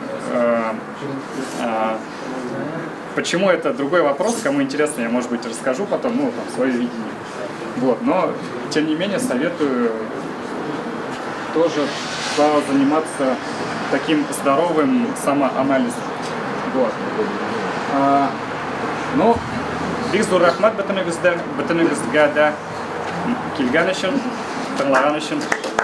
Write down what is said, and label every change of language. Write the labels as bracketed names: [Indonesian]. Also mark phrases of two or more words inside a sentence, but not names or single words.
[Russian] Почему это другой вопрос, кому интересно, я, может быть, расскажу потом, свое видение. Вот, но, тем не менее, советую тоже заниматься таким здоровым самоанализом. Вот. [Tatar] Бик зур рахмат бөтенегездә дә килгән өчен, тыңлаган өчен.